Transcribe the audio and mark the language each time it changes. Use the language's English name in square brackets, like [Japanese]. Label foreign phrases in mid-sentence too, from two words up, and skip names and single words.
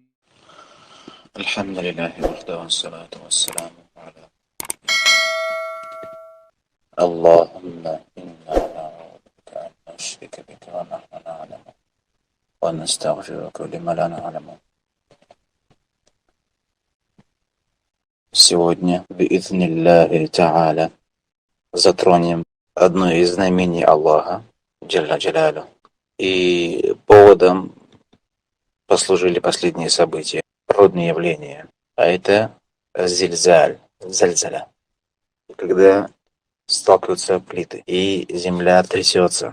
[Arabic] الحمد لله وحده والصلاة والسلام على اللهم إنا نعوذ بك أن نشرك بك ونحن نعلم ونستغفرك لما لا نعلم. [Russian] Сегодня, [Arabic] بإذن الله تعالى, [Russian] затронем одно из знамений Аллаха, [Arabic] جل جلاله. [Russian] И поводом послужили последние события, природные явления. А это зильзаль, зальзаля. Когда сталкиваются плиты, и земля трясется.